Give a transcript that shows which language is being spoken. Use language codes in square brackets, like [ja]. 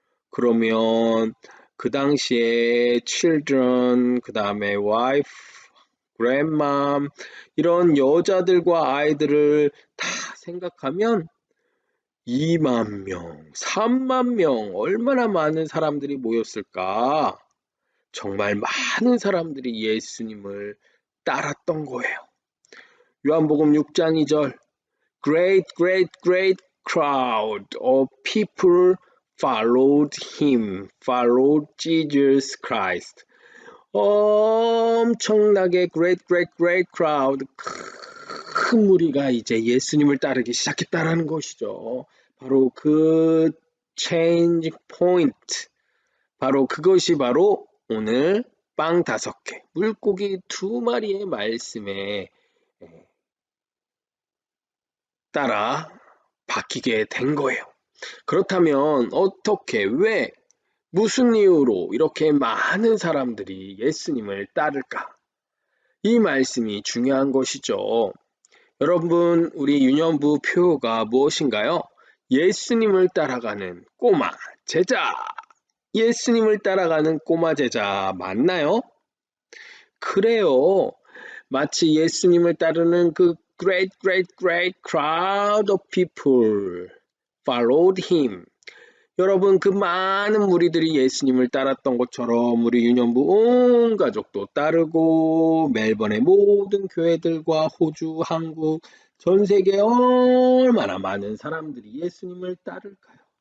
[ko] 그러면 그 당시에 children, 그 다음에 wife, grandmom 이런 여자들과 아이들을 다 생각하면 2만 명, 3만 명 얼마나 많은 사람들이 모였을까? 정말 많은 사람들이 예수님을 따랐던 거예요. 요한복음 6장 2절 [en] Great crowd of people followed him, followed Jesus Christ. [ko] 엄청나게 [en] great crowd, [ko] 큰 무리가 이제 예수님을 따르기 시작했다라는 것이죠. 바로 그 [en] change point, [ko] 바로 그것이 바로 오늘 빵 5개, 물고기 2마리의 말씀에 따라 바뀌게 된 거예요. 그렇다면 어떻게, 왜 무슨 이유로 이렇게 많은 사람들이 예수님을 따를까? 이 말씀이 중요한 것이죠. 여러분, 우리 유년부 표어가 무엇인가요? 예수님을 따라가는 꼬마 제자. 예수님을 따라가는 꼬마 제자 맞나요? 그래요. 마치 예수님을 따르는 그 [en] great crowd of people followed him. [ko] 여러분, 그 많은 무리들이 예수님을 따랐던 것처럼 우리 유년부 온 가족도 따르고 멜번의 모든 교회들과 호주, 한국, 전 세계에 얼마나 많은 사람들이 예수님을 따를까요?